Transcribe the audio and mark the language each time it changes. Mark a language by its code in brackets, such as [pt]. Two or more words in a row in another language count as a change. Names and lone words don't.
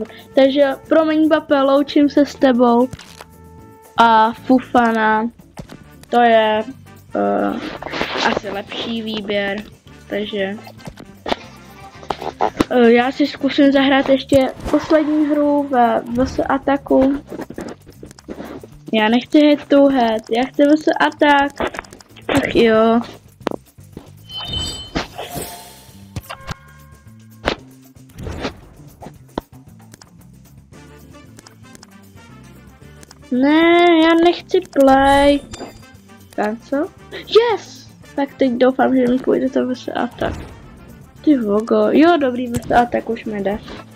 [cs] Takže promiň Bappe, loučím se s tebou. A Fofana, to je asi lepší výběr. Takže já si zkusím zahrát ještě poslední hru v ataku. Já nechci [en] head to head, [cs] já chci vs atak. Tak jo. Ne, já nechci play. [en] Cancel? Yes! [cs] Tak teď doufám, že mi půjde to vs atak. Ty vogo. Jo, dobrý, vs atak už mi jde.